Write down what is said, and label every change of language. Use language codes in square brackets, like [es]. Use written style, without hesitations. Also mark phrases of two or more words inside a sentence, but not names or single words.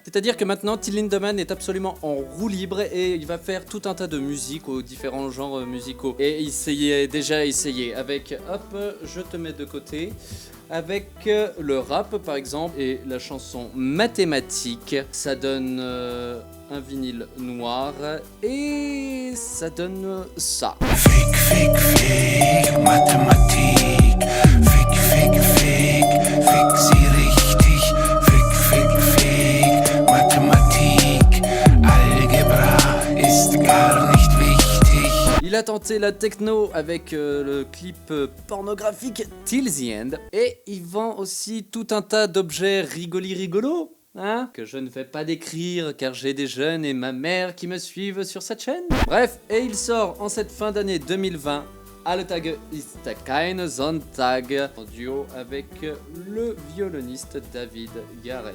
[fr] C'est-à-dire que maintenant, Till Lindemann est absolument en roue libre et il va faire tout un tas de musique aux différents genres musicaux. Et il déjà essayé avec, hop, je te mets de côté, avec le rap par exemple et la chanson Mathématiques, ça donne un vinyle noir et ça donne ça. [de] Fick, fick, fick, Mathematik. Fick, fick, fick, fick sie richtig. Fick, fick, fick, Mathematik. Algebra ist gar nicht wichtig. [fr] Il a tenté la techno avec le clip pornographique Till the End et il vend aussi tout un tas d'objets rigolos. Hein, que je ne vais pas décrire car j'ai des jeunes et ma mère qui me suivent sur cette chaîne. Bref, et il sort en cette fin d'année 2020 Alle Tage ist kein Sonntag en duo avec le violoniste David Garrett.